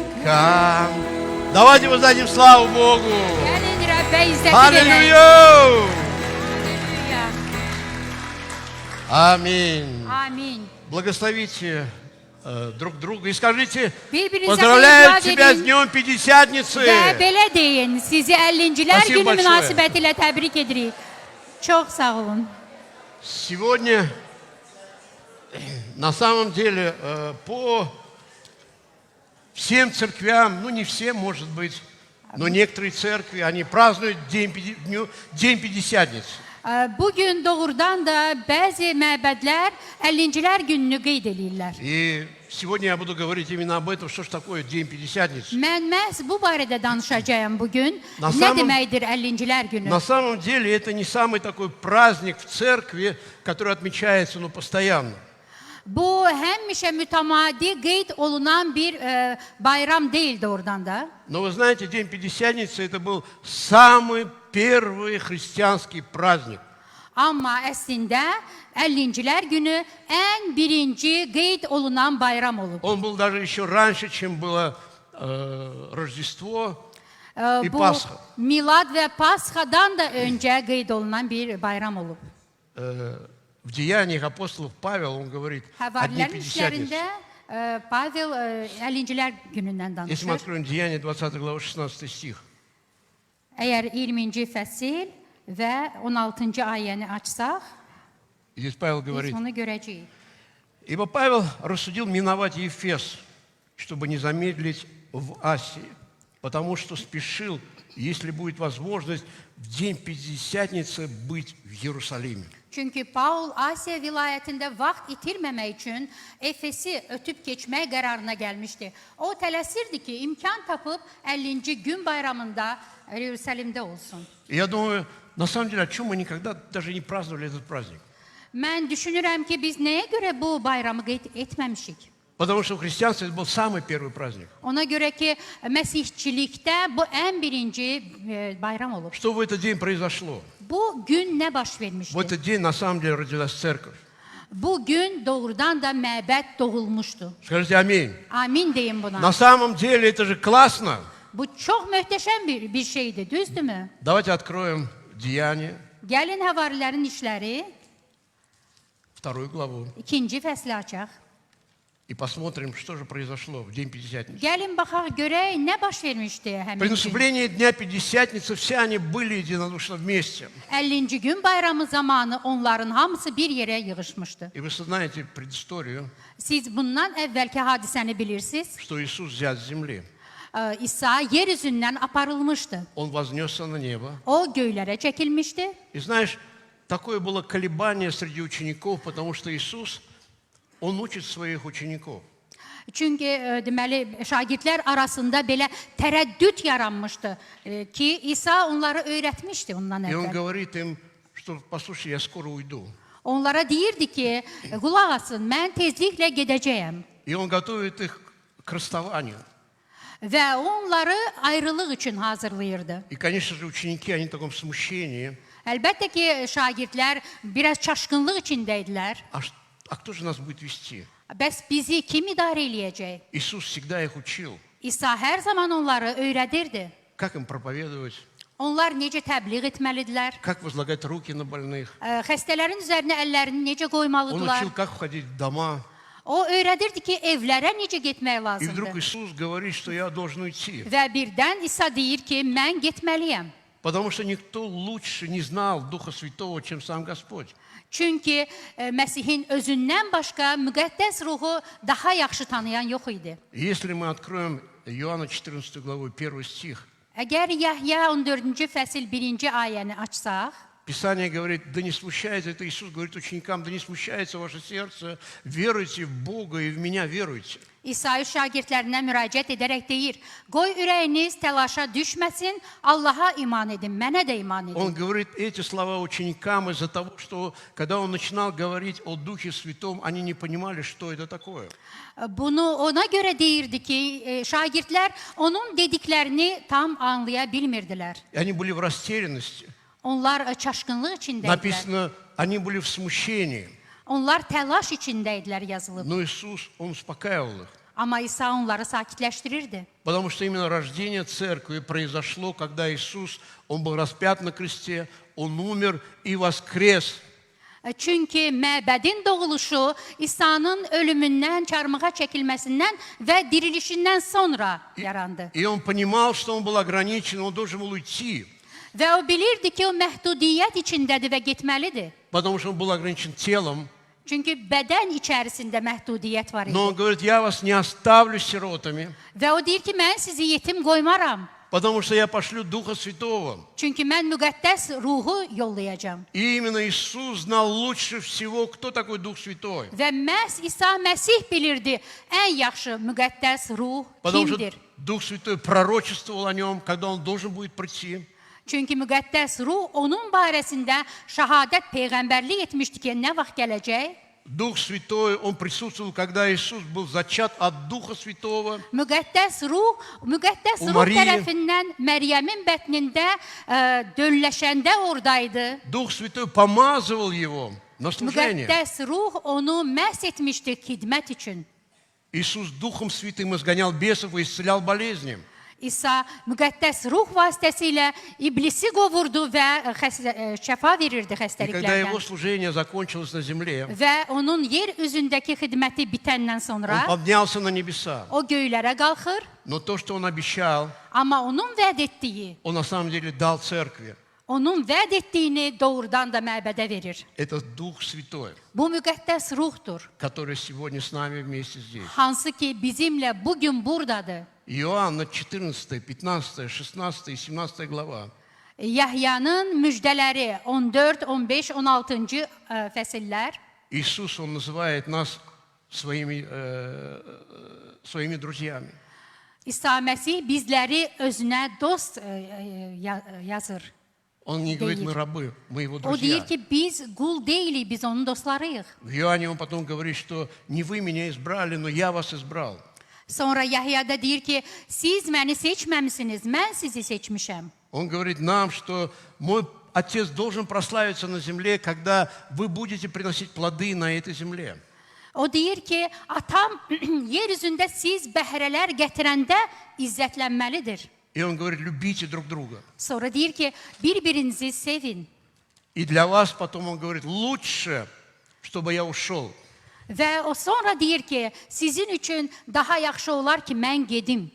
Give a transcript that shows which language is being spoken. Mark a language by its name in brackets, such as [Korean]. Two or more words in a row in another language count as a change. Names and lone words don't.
[Russian] Да. Давайте воздадим славу Богу. [Azerbaijani] Gəlin Rəbbə izzəti verək. [Russian] Аллилуйя! [Azerbaijani] Halleluya. [Russian] Аминь. [Azerbaijani] Amin. [Russian] Благословите друг друга и скажите, [Azerbaijani] Birbirinize [Russian] поздравляю [Azerbaijani] xeyirlər [Russian] тебя с [Azerbaijani] verin [Russian] Днем Пятидесятницы. [Azerbaijani] və belə deyin. Sizi 50-cilər [Russian] Спасибо [Azerbaijani] günü [Russian] большое. [Azerbaijani] münasibətilə təbrik edirik. Çox sağ olun. [Russian] Сегодня, на самом деле, по всем церквям, ну не всем, может быть, но некоторые церкви, они празднуют День Пятидесятницы. [Azerbaijani] Bugün doğrudan da bəzi məbədlər 50-cilər gününü qeyd edirlər. [Russian] И сегодня я буду говорить именно об этом, что же такое День Пятидесятницы. [Azerbaijani] Mən məhz bu barədə danışacağam bugün. Na Nə [Russian] samym- [Azerbaijani] deməkdir 50-cilər günü? [Russian] На самом деле это не самый такой праздник в церкви, который отмечается, ну, постоянно. [Azerbaijani] Bu həmişə mütəmadi qeyd olunan bir bayram deyil doğrudan da. [Russian] Но вы знаете, День Пятидесятницы это был самый первый христианский праздник. [Azerbaijani] Amma əslində 50-cilər günü ən birinci qeyd olunan bayram olub. [Russian] Он был даже еще раньше, чем было Рождество и [Azerbaijani] Bu [Russian] Пасха. [Azerbaijani] Milad və Pasxadan da öncə qeyd olunan bir bayram olub. [Russian] В Деяниях апостолов Павел, он говорит о Дне [Azerbaijani] Həvarilərin [Russian] Пятидесятницы. [Azerbaijani] işlərində Pavel 50-cilər günündən [Russian] Если мы [Azerbaijani] danışır. [Russian] откроем Деяния, 20 глава, 16 стих. [Azerbaijani] Əgər 20-ci fəsil və 16-cı ayəni açsaq, [Russian] И здесь Павел [Azerbaijani] biz [Russian] говорит, [Azerbaijani] onu görəcəyik. [Russian] ибо Павел рассудил миновать Ефес, чтобы не замедлить в Асии, потому что спешил, если будет возможность, в День Пятидесятницы быть в Иерусалиме. [Azerbaijani] Çünki Paul Asiya vilayətində vaxt itirməmək üçün Efesi ötüb keçmək qərarına gəlmişdi. O tələsirdi ki, imkan tapıb 50-ci gün bayramında Yerusəlimdə olsun. [Russian] И я думаю, на самом деле, о чем мы никогда даже не праздновали этот праздник? [Azerbaijani] Mən düşünürəm ki, biz nəyə görə bu bayramı qeyd etməmişik? [Russian] Потому что в христианстве это был самый первый праздник. [Azerbaijani] Ona görə ki, məsihçilikdə bu ən birinci bayram olub. [Russian] Что в этот день произошло? [Azerbaijani] Bu gün nə baş [Russian] В [Azerbaijani] vermişdi? [Russian] этот день на самом деле родилась церковь. [Azerbaijani] Bu gün doğrudan da məbəd doğulmuşdu. [Russian] Скажите аминь. [Azerbaijani] Amin deyin buna. [Russian] На самом деле это же классно. [Azerbaijani] Bu çox möhtəşəm bir şeydir, düzdürmü? [Russian] Давайте откроем Деяния, [Azerbaijani] Gəlin Həvarilərin işləri [Russian] 2 главу, [Azerbaijani] 2-ci fəsli açaq. [Russian] и посмотрим, что же произошло в День Пятидесятницы. [Azerbaijani] Gəlin baxaq görək nə baş vermişdi [Russian] При [Azerbaijani] həmin gün. [Russian] наступлении Дня Пятидесятницы все они были единодушно вместе. [Azerbaijani] 50-ci gün bayramı zamanı onların hamısı bir yerə yığışmışdı. [Russian] И вы знаете предысторию, [Azerbaijani] Siz bundan əvvəlki hadisəni bilirsiniz. [Russian] что Иисус взят с земли. [Azerbaijani] İsa yer üzündən aparılmışdı. [Russian] Он вознесся на небо. [Azerbaijani] O göylərə çəkilmişdi. [Russian] И знаешь, такое было колебание среди учеников, потому что Иисус, Он учит своих учеников. [Azerbaijani] Çünki deməli şagirdlər arasında belə tərəddüd yaranmışdı ki, İsa onları öyrətmişdi ondan [Russian] И Он [Azerbaijani] əvvəl. [Russian] говорит им, что послушай, я скоро уйду. [Azerbaijani] Onlara deyirdi ki, qulaq asın, mən tezliklə gedəcəyəm. [Russian] И Он готовит их к расставанию. [Azerbaijani] Və onları ayrılıq üçün hazırlayırdı. [Russian] И, конечно же, ученики, они в таком смущении. [Azerbaijani] Əlbəttə ki, şagirdlər biraz çaşqınlıq içindəydilər. [Russian] А кто же нас будет вести? [Azerbaijani] Bəs bizi kim idarə eləyəcək? [Russian] Иисус всегда их учил, [Azerbaijani] İsa hər zaman onları öyrədirdi. [Russian] как им проповедовать, [Azerbaijani] Onlar necə təbliğ etməlidirlər? [Russian] как возлагать руки на больных. [Azerbaijani] Xəstələrin üzərinə əllərini necə [Russian] Он [Azerbaijani] qoymalıdırlar? [Russian] учил, как входить в дома. [Azerbaijani] O öyrədirdi ki, evlərə necə getmək [Russian] И вдруг [Azerbaijani] lazımdır. [Russian] Иисус говорит, что я должен уйти. [Azerbaijani] Və birdən İsa deyir ki, mən getməliyəm. [Russian] Потому что никто лучше не знал Духа Святого, чем сам Господь. [Azerbaijani] Çünki Məsihin özündən başqa müqəddəs ruhu daha yaxşı tanıyan yox idi. [Russian] И если мы откроем Иоанна 14 главу, 1 стих, [Azerbaijani] Əgər Yəhya 14-cü fəsil 1-ci ayəni açsaq, [Russian] Писание говорит, да не смущается, это Иисус говорит ученикам, да не смущается ваше сердце, веруйте в Бога и в Меня веруйте. [Azerbaijani] İsa şagirdlərinə müraciət edərək deyir, qoy ürəyiniz təlaşa düşməsin, Allaha iman edin, mənə də iman edin. [Russian] Он говорит эти слова ученикам из-за того, что когда Он начинал говорить о Духе Святом, они не понимали, что это такое. [Azerbaijani] Bunu ona görə deyirdi ki, şagirdlər onun dediklərini tam anlaya bilmirdilər. [Russian] И они были в растерянности. [Azerbaijani] Onlar çaşqınlıq içindəydilər. [Russian] Написано, они были в смущении. [Azerbaijani] Onlar təlaş içindəydilər yazılıb. [Russian] Но Иисус, Он успокаивал их. [Azerbaijani] Amma İsa onları sakitləşdirirdi. [Russian] Потому что именно рождение церкви произошло, когда Иисус, Он был распят на кресте, Он умер и воскрес. [Azerbaijani] Çünki məbədin doğuluşu İsa'nın ölümündən, çarmıha çəkilməsindən və dirilişindən sonra yarandı. [Russian] И Он понимал, что Он был ограничен, Он должен был уйти. [Azerbaijani] Və o bilirdi ki, o məhdudiyyət içindədir və getməlidir. [Russian] Потому что Он был ограничен телом. [Azerbaijani] Çünki bədən içərisində məhdudiyyət var [Russian] Но Он [Azerbaijani] idi. [Russian] говорит, я вас не оставлю сиротами, [Azerbaijani] Və o deyir ki, mən sizi yetim qoymaram. [Russian] потому что я пошлю Духа Святого. [Azerbaijani] Çünki mən müqəddəs ruhu yollayacağam. [Russian] И именно Иисус знал лучше всего, кто такой Дух Святой. [Azerbaijani] Və məhz İsa Məsih bilirdi ən yaxşı müqəddəs ruh [Russian] Потому что [Azerbaijani] kimdir. [Russian] Дух Святой пророчествовал о нем, когда Он должен будет прийти. [Azerbaijani] Çünki müqəddəs ruh onun barəsində şahadət peyğəmbərlik etmişdi ki, nə vaxt gələcək? [Russian] Дух Святой, Он присутствовал, когда Иисус был зачат от Духа Святого. [Azerbaijani] Müqəddəs ruh O Maria- tərəfindən Məryəmin bətnində dölləşəndə oradaydı. [Russian] Дух Святой помазывал Его на служение. [Azerbaijani] Müqəddəs ruh onu məhs etmişdi xidmət üçün. [Russian] Иисус Духом Святым изгонял бесов и исцелял болезни. [Azerbaijani] İsa müqəddəs ruh vasitəsilə iblisi qovurdu və şəfa verirdi [Russian] И когда [Azerbaijani] xəstəliklərdən. [Russian] Его служение закончилось на земле, [Azerbaijani] Və onun yer üzündəki xidməti bitəndən [Russian] Он [Azerbaijani] sonra [Russian] поднялся на небеса. [Azerbaijani] o göylərə qalxır, [Russian] Но то, что Он обещал, [Azerbaijani] amma onun vəd etdiyi, [Russian] Он на самом деле дал церкви. [Azerbaijani] onun vəd etdiyini doğrudan da məbədə verir. [Russian] Это Дух Святой, [Azerbaijani] Bu müqəddəs ruhdur, [Russian] который сегодня с нами вместе здесь. [Azerbaijani] hansı ki bizimlə bugün buradadır. [Russian] Иоанна 14, 15, 16 и 17 глава. [Azerbaijani] Yahyanın müjdələri 14, 15, 16-cı fəsillər. [Russian] Иисус, Он называет нас своими друзьями. [Azerbaijani] İsa Məsih bizləri özünə dost yazır. [Russian] Он не говорит, [Azerbaijani] Deyir. [Russian] мы рабы, мы Его [Azerbaijani] O [Russian] друзья. [Azerbaijani] deyir ki, biz qul deyilik, biz onun dostlarıyıq. [Russian] В Иоанне Он потом говорит, что не вы меня избрали, но я вас избрал. [Azerbaijani] Sonra Yahyada deyir ki, siz məni seçməmisiniz, mən sizi seçmişəm. [Russian] Он говорит нам, что мой Отец должен прославиться на земле, когда вы будете приносить плоды на этой земле. [Azerbaijani] O deyir ki, atam yer üzündə siz bəhrələr gətirəndə izzətlənməlidir. [Russian] И Он говорит, любите друг друга. [Azerbaijani] Sonra deyir ki, bir-birinizi sevin. [Russian] И для вас потом Он говорит, лучше, чтобы я ушел. [Azerbaijani] Və o sonra deyir ki, sizin üçün daha yaxşı olar ki, mən gedim.